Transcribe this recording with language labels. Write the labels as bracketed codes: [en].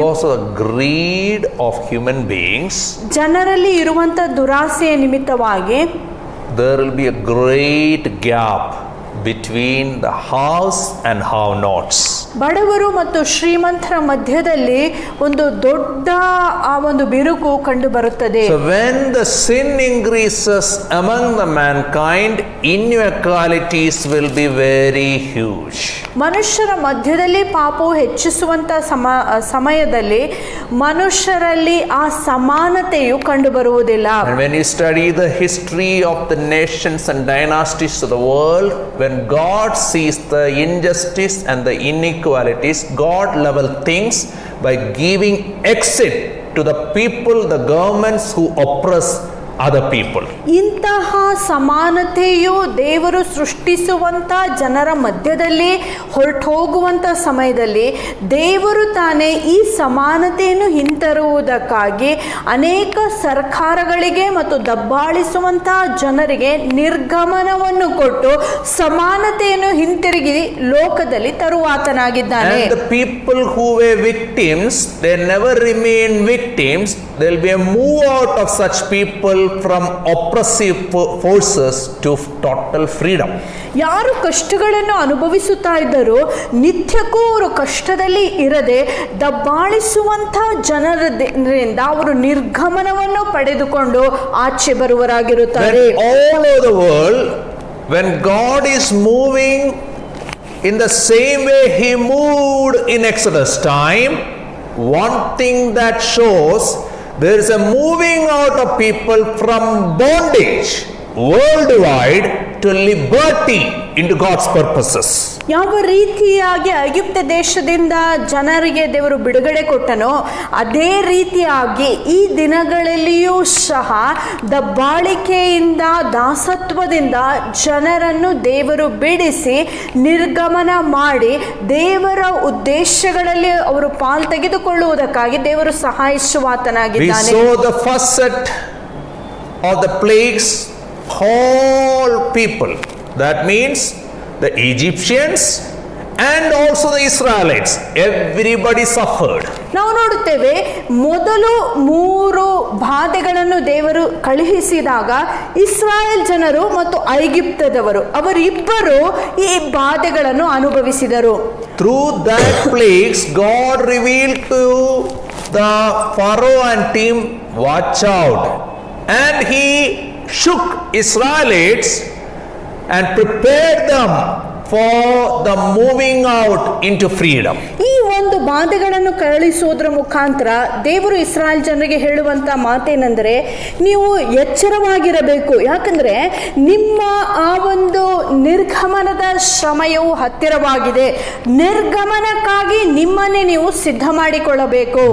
[en] because of the greed of human beings, [kn] ಜನರಲ್ಲಿ ಇರುವಂತ ದುರಾಸೆಯ ನಿಮಿತ್ತವಾಗಿ [en] there will be a great gap between the haves and have-nots. [kn] ಬಡವರು ಮತ್ತು ಶ್ರೀಮಂತರ ಮಧ್ಯದಲ್ಲಿ ಒಂದು ದೊಡ್ಡ ಆ ಒಂದು ಬಿರುಕು ಕಂಡು ಬರುತ್ತದೆ. [en] So when the sin increases among the mankind, inequalities will be very huge. [kn] ಮನುಷ್ಯರ ಮಧ್ಯದಲ್ಲಿ ಪಾಪವು ಹೆಚ್ಚಿಸುವಂತ ಸಮಯದಲ್ಲಿ ಮನುಷ್ಯರಲ್ಲಿ ಆ ಸಮಾನತೆಯು ಕಂಡು ಬರುವುದಿಲ್ಲ. [en] And when you study the history of the nations and dynasties of the world, when God sees the injustice and the inequalities, God level things by giving exit to the people, the governments who oppress other people. [kn] ಇಂತಹ ಸಮಾನತೆಯು ದೇವರು ಸೃಷ್ಟಿಸುವಂತ ಜನರ ಮಧ್ಯದಲ್ಲಿ ಹೊರಟೋಗುವಂತ ಸಮಯದಲ್ಲಿ ದೇವರು ತಾನೇ ಈ ಸಮಾನತೆಯನ್ನು ಹಿಂತರುವುದಕ್ಕಾಗಿ ಅನೇಕ ಸರ್ಕಾರಗಳಿಗೆ ಮತ್ತು ದಬ್ಬಾಳಿಸುವಂತ ಜನರಿಗೆ ನಿರ್ಗಮನವನ್ನು ಕೊಟ್ಟು ಸಮಾನತೆಯನ್ನು ಹಿಂತಿರುಗಿ ಲೋಕದಲ್ಲಿ ತರುವಾತನಾಗಿದ್ದಾನೆ. [en] And the people who were victims, they never remain victims. There will be a move out of such people from oppressive forces to total freedom. [kn] ಯಾರು ಕಷ್ಟಗಳನ್ನು ಅನುಭವಿಸುತ್ತಾ ಇದ್ದರೂ ನಿತ್ಯಕ್ಕೂ ಅವರು ಕಷ್ಟದಲ್ಲಿ ಇರದೆ ದಬ್ಬಾಳಿಸುವಂಥ ಜನರಿಂದ ಅವರು ನಿರ್ಗಮನವನ್ನು ಪಡೆದುಕೊಂಡು ಆಚೆ ಬರುವರಾಗಿರುತ್ತಾರೆ. [en] When all over the world, when God is moving in the same way He moved in Exodus time, one thing that shows there is a moving out of people from bondage worldwide to liberty into God's purposes. [kn] ಯಾವ ರೀತಿಯಾಗಿ ಐಗುಪ್ತ ದೇಶದಿಂದ ಜನರಿಗೆ ದೇವರು ಬಿಡುಗಡೆ ಕೊಟ್ಟನೋ ಅದೇ ರೀತಿಯಾಗಿ ಈ ದಿನಗಳಲ್ಲಿಯೂ ಸಹ ದಬ್ಬಾಳಿಕೆಯಿಂದ, ದಾಸತ್ವದಿಂದ ಜನರನ್ನು ದೇವರು ಬಿಡಿಸಿ ನಿರ್ಗಮನ ಮಾಡಿ ದೇವರ ಉದ್ದೇಶಗಳಲ್ಲಿ ಅವರು ಪಾಲು ತೆಗೆದುಕೊಳ್ಳುವುದಕ್ಕಾಗಿ ದೇವರು ಸಹಾಯಿಸುವಾತನಾಗಿದ್ದಾನೆ. [en] We saw the first set of the plagues, all people. That means the Egyptians and also the Israelites. Everybody suffered. [kn] ನಾವು ನೋಡುತ್ತೇವೆ, ಮೊದಲು 3 ಬಾಧೆಗಳನ್ನು ದೇವರು ಕಳುಹಿಸಿದಾಗ ಇಸ್ರಾಯೇಲ್ ಜನರು ಮತ್ತು ಐಗುಪ್ತದವರು ಅವರಿಬ್ಬರು ಈ ಬಾಧೆಗಳನ್ನು ಅನುಭವಿಸಿದರು. [en] Through that plagues, God revealed to the Pharaoh and team, watch out. And he shook Israelites and prepared them for the moving out into freedom. [kn] ಈ ಒಂದು ಬಾಧೆಗಳನ್ನು ಕಳುಹಿಸುವುದರ ಮುಖಾಂತರ ದೇವರು ಇಸ್ರಾಯೇಲ್ ಜನರಿಗೆ ಹೇಳುವಂತ ಮಾತೇನೆಂದರೆ, ನೀವು ಎಚ್ಚರವಾಗಿರಬೇಕು, ಯಾಕಂದ್ರೆ ನಿಮ್ಮ ಆ ಒಂದು ನಿರ್ಗಮನದ ಸಮಯವು ಹತ್ತಿರವಾಗಿದೆ. ನಿರ್ಗಮನಕ್ಕಾಗಿ ನಿಮ್ಮನ್ನೇ ನೀವು ಸಿದ್ಧ ಮಾಡಿಕೊಳ್ಳಬೇಕು.